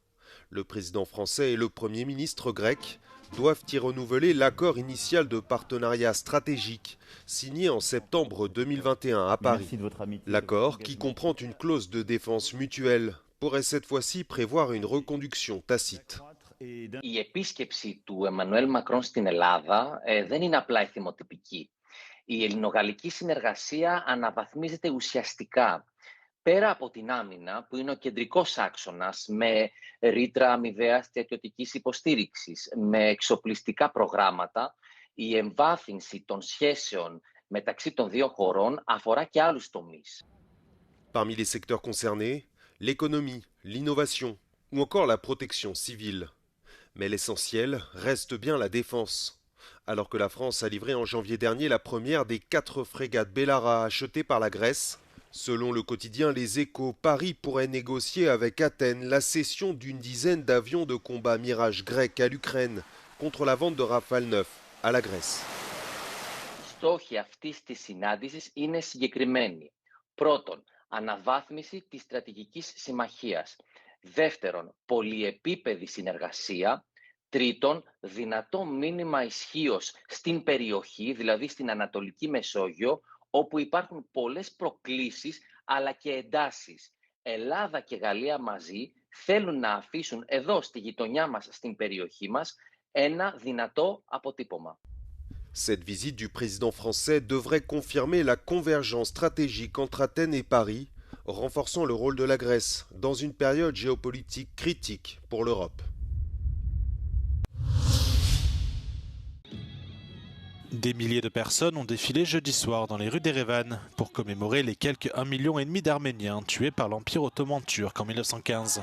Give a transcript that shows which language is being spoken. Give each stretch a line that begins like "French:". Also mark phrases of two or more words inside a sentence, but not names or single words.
French: Le président français et le Premier ministre grec doivent y renouveler l'accord initial de partenariat stratégique signé en septembre 2021 à Paris. L'accord, qui comprend une clause de défense mutuelle, pourrait cette fois-ci prévoir une reconduction tacite.
Greek: Η επίσκεψη του Εμμανουέλ Μακρόν στην Ελλάδα δεν είναι απλά εθιμοτυπική. Η ελληνογαλλική συνεργασία αναβαθμίζεται ουσιαστικά. Πέρα από την άμυνα, που είναι ο κεντρικός άξονας, με ρήτρα αμοιβαίας στρατιωτικής υποστήριξης, με εξοπλιστικά προγράμματα, η εμβάθυνση των σχέσεων μεταξύ των δύο χωρών αφορά και άλλους τομείς.
French: Parmi les secteurs concernés, l'économie, l'innovation ou encore la protection civile. Mais l'essentiel reste bien la défense. Alors que la France a livré en janvier dernier la première des 4 frégates Bellara achetées par la Grèce, selon le quotidien Les Échos, Paris pourrait négocier avec Athènes la cession d'une dizaine d'avions de combat Mirage grecs à l'Ukraine contre la vente de Rafale 9 à la Grèce.
Greek: Στόχοι αυτής της συνάντησης είναι συγκεκριμένοι. Πρώτον, αναβάθμιση της στρατηγικής συμμαχίας. Δεύτερον, πολυεπίπεδη συνεργασία. Τρίτον, δυνατό μήνυμα ισχύος στην περιοχή, δηλαδή στην Ανατολική Μεσόγειο, όπου υπάρχουν πολλές προκλήσεις αλλά και εντάσεις. Ελλάδα και Γαλλία μαζί θέλουν να αφήσουν εδώ στη γειτονιά μας, στην περιοχή μας, ένα δυνατό αποτύπωμα.
French: Cette visite du président français devrait confirmer la convergence stratégique entre Athènes et Paris, renforçant le rôle de la Grèce dans une période géopolitique critique pour l'Europe. Des milliers de personnes ont défilé jeudi soir dans les rues d'Erevan pour commémorer les quelques 1,5 million d'Arméniens tués par l'Empire ottoman turc en 1915.